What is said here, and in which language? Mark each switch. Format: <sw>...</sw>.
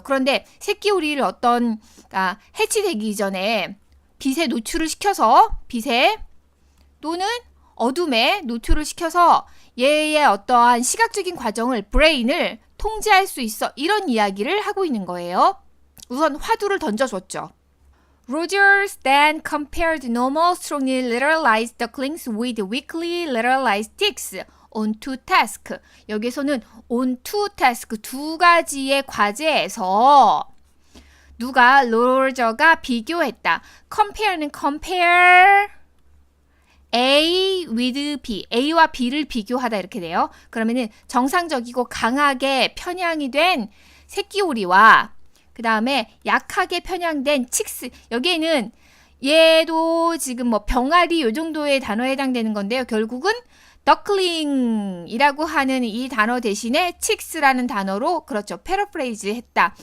<ko>그런데 새끼 오리를 해치되기 전에 빛에 노출을 시켜서, 빛에 또는 어둠에 노출을 시켜서 얘의 어떠한 시각적인 과정을, 브레인을 통제할 수 있어. 이런 이야기를 하고 있는 거예요. 우선 화두를 던져줬죠.</ko> <en>Rogers then compared normal strongly lateralized ducklings with weakly lateralized ticks on two tasks.</en> <ko>여기서는</ko> <en>on two tasks,</en> <ko>두 가지의 과제에서 누가 로저가 비교했다. compare는</ko> <en>compare A with B,</en> <ko>A와 B를 비교하다 이렇게 돼요. 그러면은 정상적이고 강하게 편향이 된 새끼오리와 그 다음에 약하게 편향된 칙스, 여기에는 얘도 지금 뭐 병아리 요 정도의 단어에 해당되는 건데요. 결국은 더클링이라고 하는 이 단어 대신에 칙스라는 단어로, 그렇죠, 패러프레이즈 했다.</ko>